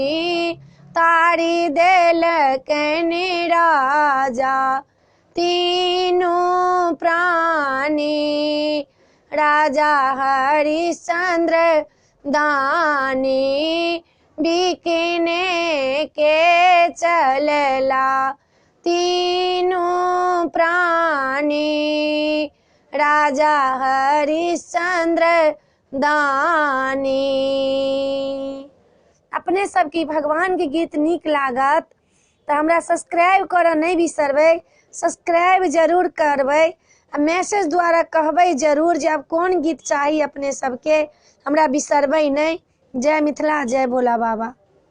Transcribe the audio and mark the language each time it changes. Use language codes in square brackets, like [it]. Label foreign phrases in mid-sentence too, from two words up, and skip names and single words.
[mai] तारी देलकनि राजा तीनू प्राणी, राजा हरिश्चंद्र दानी। बिकने के चलला तीनू प्राणी, राजा हरिश्चंद्र दानी। अपने सबके भगवान के गीत नीक लागत तो हमरा सब्सक्राइब करऽ नहीं बिसरबै। सब्सक्राइब जरूर करबै आ मैसेज द्वारा कहबै जरूर जे आब कोन गीत चाही अपने सबके, हमरा बिसरबै नहीं। जय मिथिला, जय भोला बाबा।